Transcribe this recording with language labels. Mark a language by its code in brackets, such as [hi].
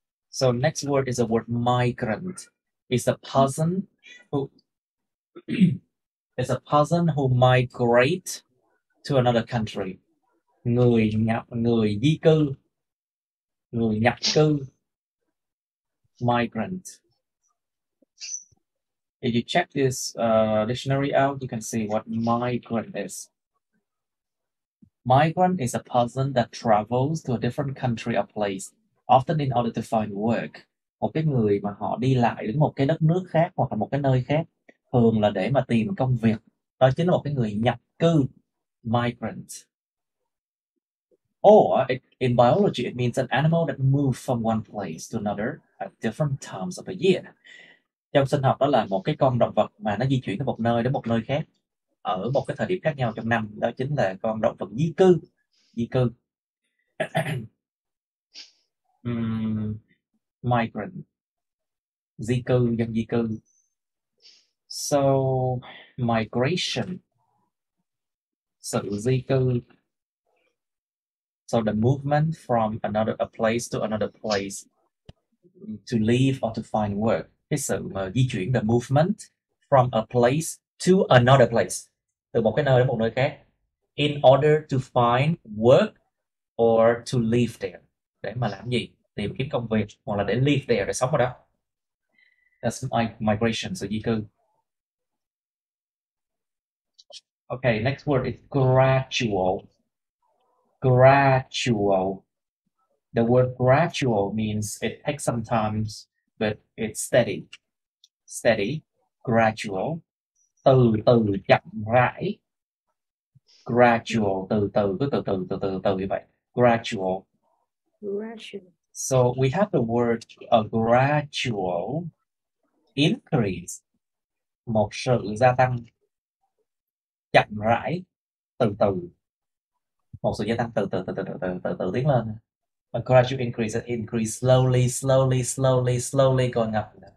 [en] So next word is the word migrant. It's a person who migrate to another country. [vi] Người di cư, người nhập cư. [en] Migrant. If you check this dictionary out, you can see what migrant is. Migrant is a person that travels to a different country or place, often in order to find work. [vi] Một cái người mà họ đi lại đến một cái đất nước khác hoặc là một cái nơi khác, thường là để mà tìm công việc. Đó chính là một cái người nhập cư. Migrant. [en] Or in biology, it means an animal that moves from one place to another at different times of the year. [vi] Trong sinh học đó là một cái con động vật mà nó di chuyển từ một nơi đến một nơi khác ở một cái thời điểm khác nhau trong năm, đó chính là con động vật di cư. Di cư. Migrant, di cư, dân di cư. [en] So migration, [vi] sự di cư. [en] So the movement from a place to another place to live or to find work. [vi] Cái sự mà di chuyển, [en] the movement from a place to another place, [vi] từ một cái nơi đến một nơi khác, [en] in order to find work or to live there, [vi] để mà làm gì? Tìm kiếm công việc, hoặc là để [en] live there, [vi] để sống ở đó. [en] That's migration, [vi] sự di cư. [en] Okay, next word is gradual. Gradual. The word gradual means it takes some time, but it's steady. Steady, gradual. [vi] Từ từ, chậm rãi. Gradual, từ từ, cứ từ như vậy. [en] Gradual. Gradual. So we have the word a gradual increase. [vi] Một sự gia tăng chậm rãi, từ từ. Một sự gia tăng từ từ tiến lên. [en] A gradual increase, increase slowly going up.